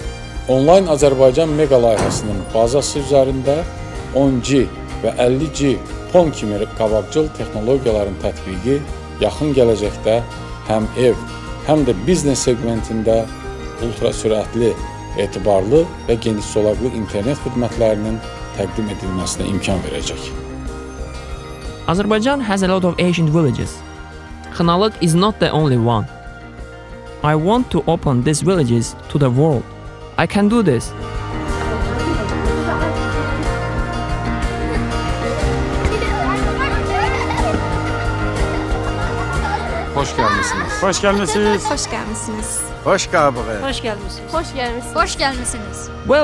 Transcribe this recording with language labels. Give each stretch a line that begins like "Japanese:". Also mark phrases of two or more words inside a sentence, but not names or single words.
Azerbaijani: Onlayn Azərbaycan mega layihəsinin bazası üzərində 10G və 50G PON kimi qabaqcıl texnologiyaların tətbiqi yaxın gələcəkdə həm ev, həm də biznes segmentində ultrasürətli etibarlı və geniş solaqlı internet xidmətlərinin təqdim edilməsinə imkan verəcək.
English: Azerbaijan has a lot of ancient villages. Kınalık is not the only one. I want to open these villages to the world. I can do this.
Azerbaijani: Xoş gəlmisiniz.
Turkish: Hoş gelmişsiniz.
Azerbaijani: Xoş gəlmisiniz. Xoş qabığı. Xoş gəlmisiniz. Xoş gəlmisiniz.
Turkish: Hoş gelmişsiniz.